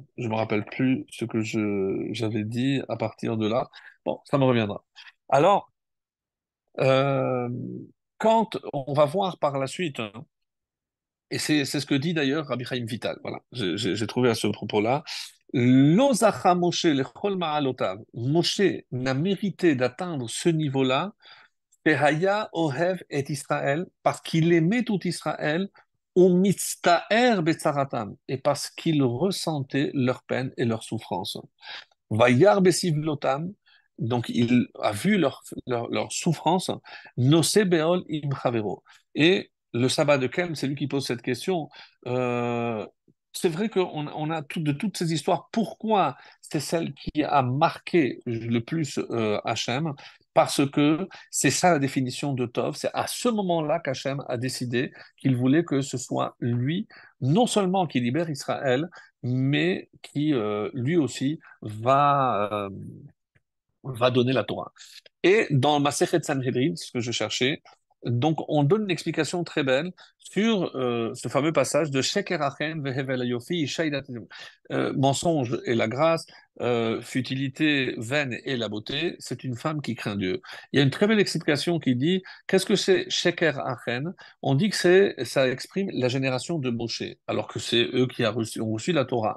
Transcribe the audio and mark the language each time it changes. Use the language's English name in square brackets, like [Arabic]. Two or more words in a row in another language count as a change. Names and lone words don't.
[French] Je me rappelle plus ce que j'avais dit à partir de là. Bon, ça me reviendra. Alors, euh, quand on va voir par la suite, hein, et c'est ce que dit d'ailleurs Rabbi Chaim Vital, voilà, j'ai trouvé à ce propos-là, [Hebrew] לא זכה משה לכל מעלותיו. [French] Moshe n'a mérité d'atteindre ce niveau-là [Hebrew] שהיה אוהב את ישראל, [French] parce qu'il aimait tout Israël, [Hebrew] ומצטער בצרתם, [French] et parce qu'il ressentait leur peine et leur souffrance. [Hebrew] וירא בסבלותם, [French] donc il a vu leur souffrance, [Hebrew] נושא בעול עם חברו. [French] Et le sabbat de Kem, c'est lui qui pose cette question. Euh, c'est vrai on a de toutes ces histoires. Pourquoi c'est celle qui a marqué le plus Hachem? Parce que c'est ça la définition de Tov. C'est à ce moment-là qu'Hachem a décidé qu'il voulait que ce soit lui, non seulement qui libère Israël, mais qui lui aussi va donner la Torah. Et dans Masechet Sanhedrin, ce que je cherchais, donc on donne une explication très belle sur ce fameux passage de [Hebrew] שקר החן והבל היופי [French] shaidat mensonge et la grâce, futilité vaine et la beauté, c'est une femme qui craint Dieu. Il y a une très belle explication qui dit qu'est-ce que c'est [Hebrew] שקר החן? [French] On dit que ça exprime la génération de Moshe, alors que c'est eux qui ont reçu la Torah.